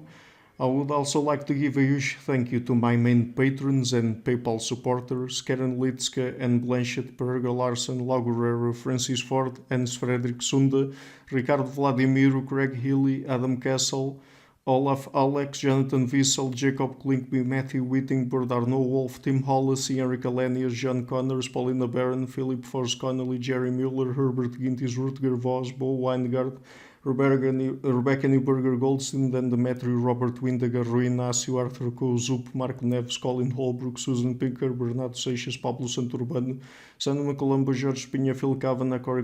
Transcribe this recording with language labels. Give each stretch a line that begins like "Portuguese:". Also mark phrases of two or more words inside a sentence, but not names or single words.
English: I would also like to give a huge thank you to my main patrons and PayPal supporters, Karen Litska and Blanchett, Perga Larsen, Laguerrero, Francis Ford, Hans Frederick Sunda, Ricardo Vladimiro, Craig Healy, Adam Castle, Olaf Alex, Jonathan Wiesel, Jacob Klinkby, Matthew Whittingford, Arnaud Wolf, Tim Hollis, Henrik Alenius, John Connors, Paulina Barron, Philip Force Connolly, Jerry Mueller, Herbert Gintis, Rutger Vos, Bo Weingart, Rebecca Newberger Goldstein, Dan Demetrio, Robert Windegar, Rui Inácio, Arthur Zup, Marco Neves, Colin Holbrook, Susan Pinker, Bernardo Seixas, Pablo Santurbano, Sandra Colombo, Jorge Pinha, Phil Kavanagh, Corey